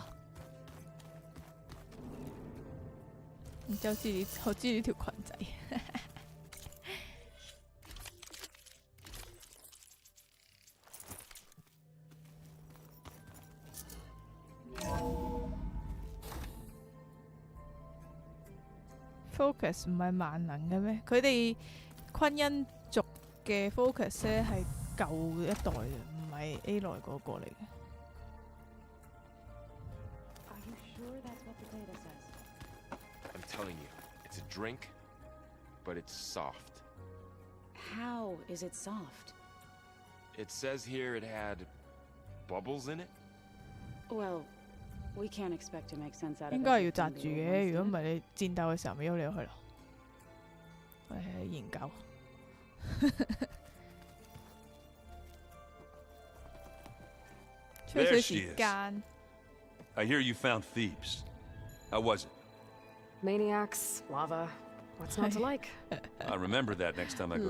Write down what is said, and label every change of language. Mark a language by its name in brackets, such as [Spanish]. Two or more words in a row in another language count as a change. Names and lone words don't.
[Cantonese] 然之後我知呢條裙仔。Focus 唔係萬能嘅咩？佢哋昆恩族嘅 Focus 咧係舊一代嘅，唔係 A 來嗰個嚟嘅。 [English] I'm telling you, it's a drink, but it's soft. How is it soft? It says here it had bubbles in it. Well, we can't expect to make sense out of it. [Cantonese] 應該係要擲住嘅，如果唔係你戰鬥嘅時候咪喐你入去咯。我哋研究。 [English] There she is. I hear you found Thebes. How was it? Maniacs, lava. What's not to like? I'll remember that next time I go